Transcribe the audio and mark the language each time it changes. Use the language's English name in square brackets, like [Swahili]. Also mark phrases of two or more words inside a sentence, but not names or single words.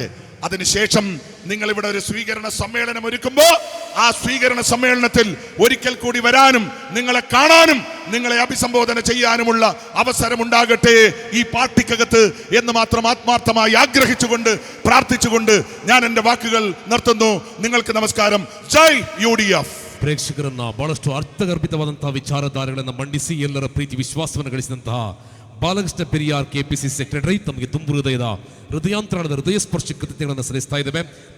[Malayalam] അതിനുശേഷം നിങ്ങൾ ഇവിടെ ഒരു സ്വീകരണ സമ്മേളനം ഒരുക്കുമ്പോൾ ആ സ്വീകരണ സമ്മേളനത്തിൽ ഒരിക്കൽ കൂടി വരാനും നിങ്ങളെ കാണാനും നിങ്ങളെ അഭിസംബോധന ചെയ്യാനുമുള്ള അവസരമുണ്ടാകട്ടെ ഈ പാർട്ടിക്കകത്ത് എന്ന് മാത്രം ആത്മാർത്ഥമായി ആഗ്രഹിച്ചുകൊണ്ട് പ്രാർത്ഥിച്ചുകൊണ്ട് ഞാൻ എൻ്റെ വാക്കുകൾ നിർത്തുന്നു. നിങ്ങൾക്ക് നമസ്കാരം. ജയ് UDF. [Kannada] ಪ್ರೇಕ್ಷಕರನ್ನ ಬಹಳಷ್ಟು ಅರ್ಥಗರ್ಭಿತವಾದಂತಹ ವಿಚಾರಧಾರೆಗಳನ್ನು ಮಂಡಿಸಿ ಎಲ್ಲರ ಪ್ರೀತಿ ವಿಶ್ವಾಸವನ್ನು ಗಳಿಸಿದಂತಹ ಬಾಲಕೃಷ್ಣ ಪೆರಿಯಾರ್ KPCC ಸೆಕ್ರೆಟರಿ ತಮಗೆ ತುಂಬು ಹೃದಯದ ಹೃದಯಾಂತರಾಳದ ಹೃದಯ ಸ್ಪರ್ಶಿ ಕೃತಜ್ಞತೆಗಳನ್ನು ಸಲ್ಲಿಸ್ತಾ ಇದ್ದೇವೆ.